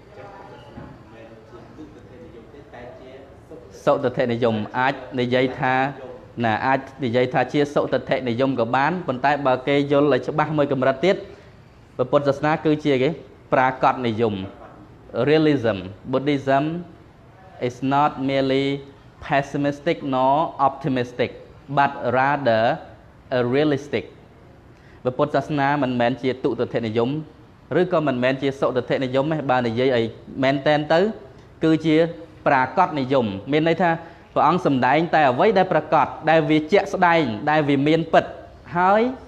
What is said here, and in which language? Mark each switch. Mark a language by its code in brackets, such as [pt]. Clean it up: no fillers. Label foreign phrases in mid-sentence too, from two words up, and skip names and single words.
[km] សុទិដ្ឋិនិយមអាចនិយាយថាអាចនិយាយថាជាសុទិដ្ឋិនិយមក៏បានប៉ុន្តែបើគេយល់ឲ្យច្បាស់មួយ កម្រិតទៀតពុទ្ធសាសនាគឺជាគេប្រាកដនិយម realism [en] Buddhism is not merely pessimistic nor optimistic but rather a realistic [km] ពុទ្ធសាសនាមិនមែនជាទុតិធិនិយមឬក៏មិនមែនជាសុទិដ្ឋិនិយមទេបើនិយាយឲ្យមែនតែនទៅគឺជាប្រាកដនិយមមានន័យថាព្រះអង្គសម្ដែងតែអ្វីដែលប្រាកដដែលវាជាក់ស្ដែងដែលវាមានពិតហើយ